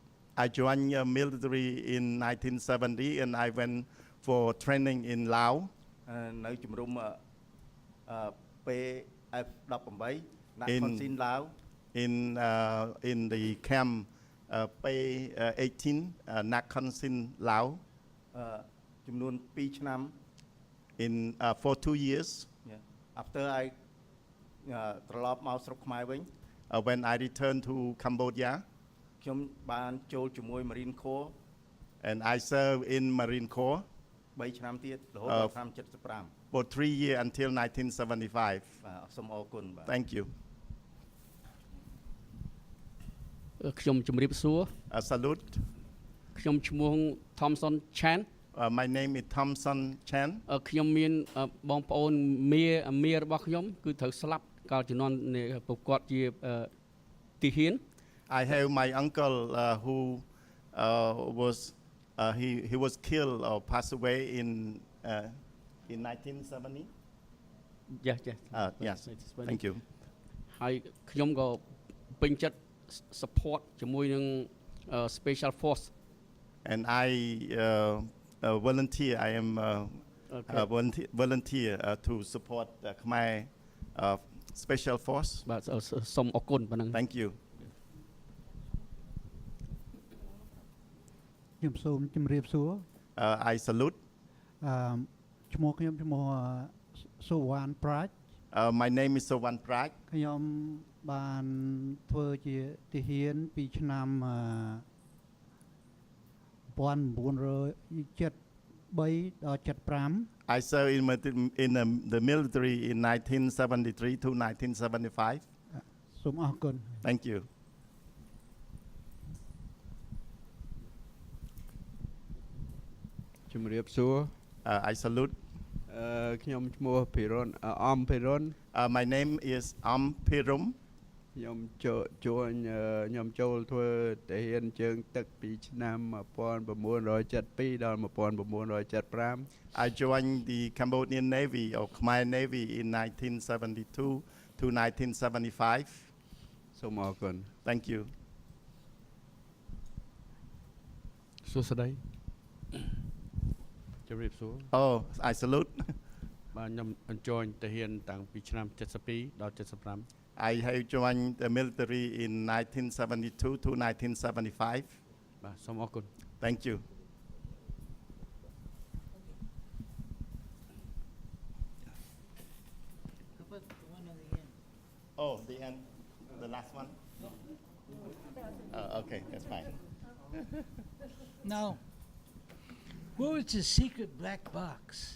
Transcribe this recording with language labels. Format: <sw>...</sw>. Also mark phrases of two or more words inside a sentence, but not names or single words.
<en>I joined military in 1970 and I went for training in Laos.</en> <km>នៅជំរំ PF18 ដាក់</km> <en>In-</en> <km>ខុនស៊ីនឡាវ</km> <en>in the camp P18 Nakhon Sin Lao</en> <km>ចំនួន2 ឆ្នាំ</km> <en>for 2 years. after I</en> <km>ត្រឡប់មកស្រុកខ្មែរវិញ</km> <en>When I returned to Cambodia</en> <km>ខ្ញុំបានចូលជាមួយ Marine Corps</km> <en>and I served in Marine Corps</en> <km>3 ឆ្នាំទៀតរហូតដល់ឆ្នាំ75</km> <en>for 3 years until 1975.</en> <km>បាទសូមអរគុណបាទ</km> <en>Thank you.</en> <km>ខ្ញុំជំរាបសួរ</km> <en>Salute.</en> <km>ខ្ញុំឈ្មោះ Thompson Chan</km> <en>My name is Thompson Chan.</en> <km>ខ្ញុំមានបងប្អូនមារបស់ខ្ញុំគឺត្រូវស្លាប់កាលជំនាន់ប្រកបជាទីហ៊ាន</km> <en>I have my uncle who was he was killed or passed away in 1970. Yes Yes. Thank you.</en> <km>ហើយខ្ញុំក៏ពេញចិត្ត support ជាមួយនឹង Special Force</km> <en>And I volunteer. I am volunteer to support the Khmer Special Force.</en> <km>បាទសូមអរគុណប៉ុណ្ណឹង</km> <en>Thank you.</en> <km>ខ្ញុំសូមជម្រាបសួរ</km> <en>I salute.</en> <km>ឈ្មោះខ្ញុំឈ្មោះសុវណ្ណប្រាជ្ញ</km> <en>My name is Sowan Prak.</en> <km>ខ្ញុំបានធ្វើជាទាហានពីឆ្នាំ1973ដល់75</km> <en>I served in the military in 1973 to 1975.</en> <km>សូមអរគុណ</km> <en>Thank you.</en> <km>ជំរាបសួរ</km> <en>I salute.</en> <km>ខ្ញុំឈ្មោះភិរុនអំភិរុន</km> <en>My name is Pirum.</en> <km>ខ្ញុំចូលធ្វើទាហានជើងទឹកពីឆ្នាំ1972ដល់1975</km> <en>I joined the Cambodian Navy or Khmer Navy in 1972 to 1975.</en> <km>សូមអរគុណ</km> <en>Thank you.</en> <km>សួស្តីជំរាបសួរ</km> <en>Oh, I salute.</en> <km>បាទខ្ញុំ join ទាហានតាំងពីឆ្នាំ72ដល់75</km> <en>I have joined the military in 1972 to 1975.</en> <km>បាទសូមអរគុណ</km> <en>Thank you. Oh, the end, the last one. Okay, that's fine. Now, what was the secret black box?</en>